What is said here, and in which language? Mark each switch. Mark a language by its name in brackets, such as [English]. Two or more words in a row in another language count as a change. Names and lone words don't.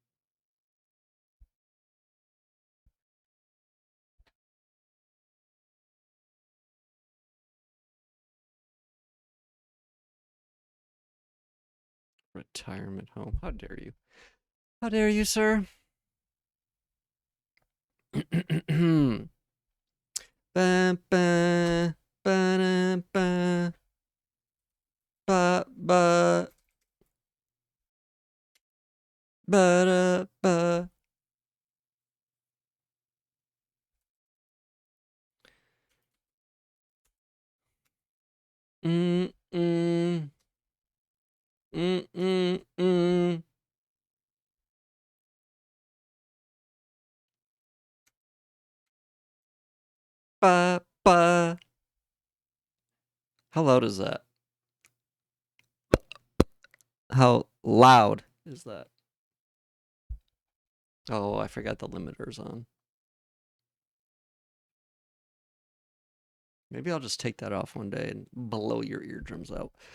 [English] Retirement home. How dare you? How dare you, sir? Ba, ba, ba, ba, ba, ba, ba, ba. Mm, mm, mm, mm, mm. Ba, ba. How loud is that? How loud is that? Oh, I forgot the limiters on. Maybe I'll just take that off one day and blow your eardrums out.